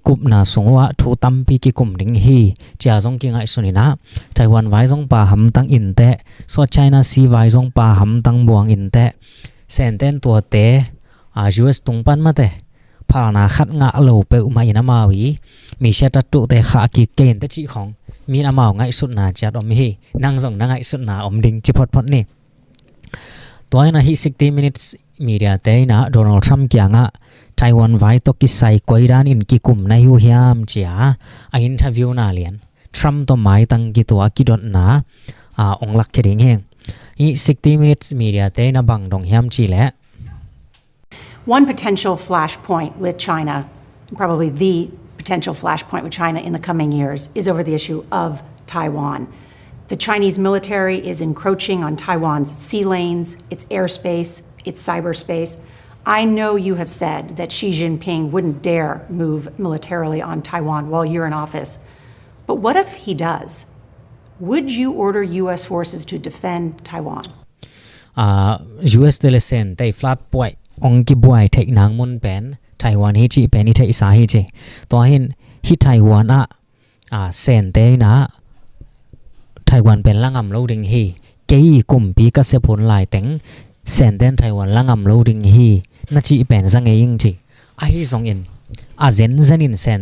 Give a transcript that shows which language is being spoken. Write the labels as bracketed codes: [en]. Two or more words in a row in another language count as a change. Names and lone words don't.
[ctd] kup na sungwa thu tampi ki kum ding hi cha jong ki ngai sunina Taiwan vai jong pa ham tang in te so China si vai jong pa ham tang buang in te senten to te US tung pan ma te phana khat nga lo pe ma ina ma wi mi sha ta tu te kha ki ken te chi khong mi na mau ngai sut na chat om hi nang jong na ngai sut na om ding chi phot ni toina hi 60 minutes media te na Donald Trump kyanga Taiwan vai to kisai koiran in ki kum na hu hiam chia a interview na lian Trump to mai tang ki to ki dot na onglak khering heng I 60 minutes media te na bang dong hiam chi le [en] one potential flashpoint with China, probably the potential flashpoint with China in the coming years, is over the issue of Taiwan. The Chinese military is encroaching on Taiwan's sea lanes, its airspace, its cyberspace. I know you have said that Xi Jinping wouldn't dare move militarily on Taiwan while you're in office. But what if he does? Would you order U.S. forces to defend Taiwan? [ctd] US telesen they [en] flat point [ctd] ongki buai thek nang mun pen Taiwan hi chi pen I thei sa hi che to hin hi Taiwan sen te na Taiwan pen langam lo ding hi kei kumpi ka se phun lai teng sen den Taiwan langam lo ding hi na chi pen sang e ing chi a hi song in zen in sen